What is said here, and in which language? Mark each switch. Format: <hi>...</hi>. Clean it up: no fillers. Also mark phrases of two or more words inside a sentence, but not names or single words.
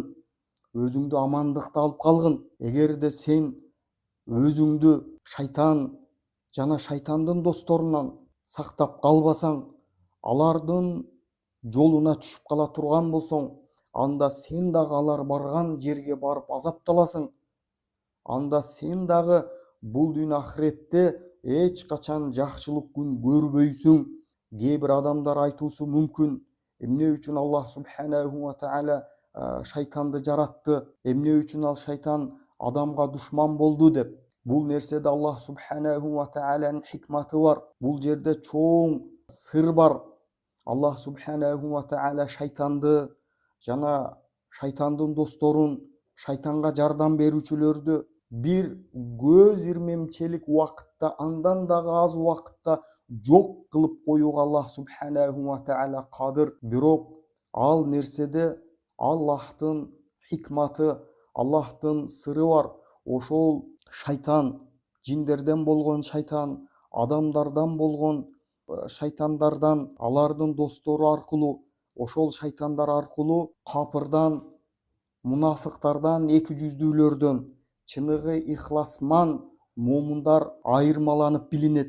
<ky>Өзүңдү амандыкта алып калгын. Эгерде сен өзүңдү шайтан жана шайтандын досторунан сактап калбасаң, алардын жолуна түшүп кала турган болсоң, анда сен дагы алар барган жерге барып азапталасың. Анда сен дагы бул дүйнө ахиретте эч качан жакшылык күн көрбөйсүң. Кээ бир адамдар айтуусу мүмкүн: эмне үчүн Аллах</ky> <ar>سبحانه وتعالى</ar> <ky>шайтанды жаратты? Эмне үчүн ал шайтан адамга душман болду деп. Бул нерседе Аллах</ky> <ar>سبحانه وتعالى</ar> <ky>хикматы бар. Бул жерде чоң сыр бар. Аллах</ky> <ar>سبحانه وتعالى</ar> <ky>шайтанды жана шайтандын досторун, шайтанга жардам берүүчүлөрдү бир көз ирмемчелик убакытта, андан дагы аз убакытта жок кылып коюуга Аллах</ky> <ar>سبحانه وتعالى</ar> <ky>кадыр. Бирок ал нерседе Аллахтын хикматы, Аллахтын сыры бар. Ошол шайтан, жиндерден болгон шайтан, адамдардан болгон шайтандардан, алардын достору аркылуу, ошол шайтандар аркылуу капырдан, мунафыктардан, эки жүздүүлөрдөн, чыныгы ихласман момундар айырмаланып билинет.</ky>